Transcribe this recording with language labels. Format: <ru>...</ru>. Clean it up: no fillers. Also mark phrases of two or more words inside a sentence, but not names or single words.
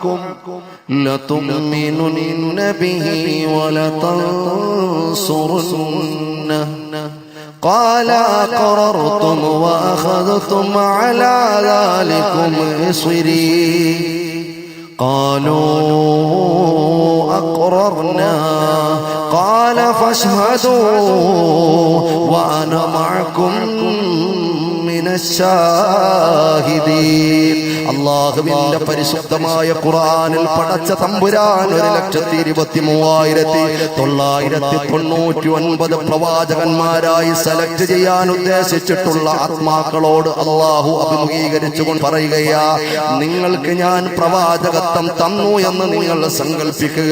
<ar>لتؤمنن به ولتنصرنه قال أقررتم وأخذتم على ذلكم إصري قالوا أقررنا قال فاشهدوا وأنا معكم من الشاهدين.</ar> <ml>അല്ലാഹുവിന്റെ പരിശുദ്ധമായ ഖുർആനിൽ പടച്ച തമ്പുരാൻ 1,23,999 പ്രവാചകന്മാരായി സെലക്ട് ചെയ്യാൻ ഉദ്ദേശിച്ചിട്ടുള്ള ആത്മാക്കളോട് അല്ലാഹു അഭിമുഖീകരിച്ചുകൊണ്ട് പറയുകയാ, നിങ്ങൾക്ക് ഞാൻ പ്രവാചകത്വം തന്നു എന്ന് നിങ്ങൾ സങ്കല്പിക്കുക.</ml>